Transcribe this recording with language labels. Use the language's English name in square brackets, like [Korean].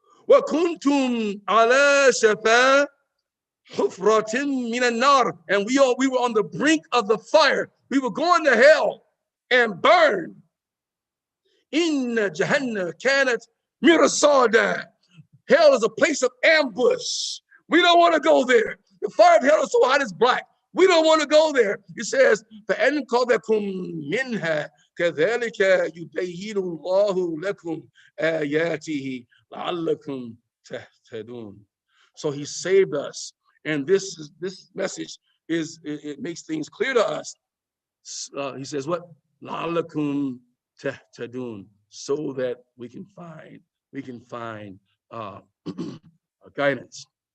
[Arabic] وَكُنْتُمْ عَلَى شَفَا حُفْرَةٍ مِنَ النَّارِ, [English] and we were on the brink of the fire. We were going to hell and burn. [Arabic] Inna Jahannam kanat mirsada. [English] Hell is a place of ambush. We don't want to go there. The fire of hell is so hot it's black. We don't want to go there. It says, [Arabic] فَأَنْقَذَكُمْ مِنْهَا كَذَلِكَ يُبَيِّنُ اللَّهُ لَكُمْ آيَاتِهِ لَعَلَّكُمْ تَهْتَدُونَ. [English] So he saved us. And this message it makes things clear to us. He says what? [Arabic] لَعَلَّكُمْ تَهْتَدُونَ, [English] so that we can find guidance.